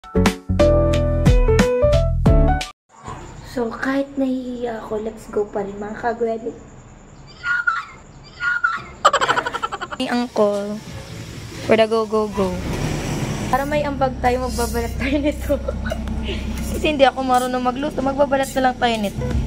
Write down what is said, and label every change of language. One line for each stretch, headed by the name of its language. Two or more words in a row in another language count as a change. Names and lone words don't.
Filipino: So, kahit nahihiya ako,
English: let's go
Filipino: pa rin mga kagwede. May angkol
English: for the go.
Filipino: Para may ambag tayo, magbabalat tayo nito. Kasi hindi ako marunong magluto, magbabalat na lang tayo nito.